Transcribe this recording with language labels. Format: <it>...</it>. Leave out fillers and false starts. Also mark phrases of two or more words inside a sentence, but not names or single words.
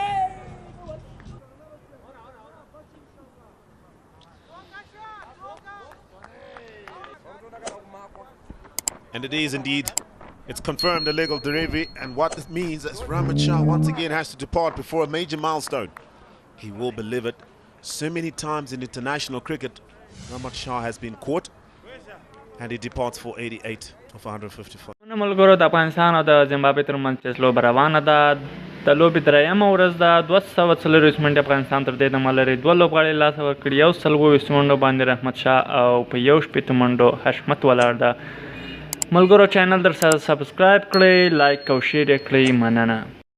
<en>And it is indeed. It's confirmed a legal delivery, and what this means is Rehmat Shah once again has to depart before a major milestone. He will be livid. So many times in international cricket, Rehmat Shah has been caught, and he departs for 88 of 154.</en> <ps>ملګرو د افغانستان او د زیمبابوې ترمنځ چې لوبه روانه ده د لوبې درېیمه ورځ ده 240 منټې افغانستان تر دې دمه لري 2 لوبغاړي لاس ورکړي 124 منډو باندې رحمت شاه او په 1 منډو حشمت ولاړ ده ملګرو چینل درسره سبسکرايب کړئ لایک او شیر یې کړئ مننه</ps>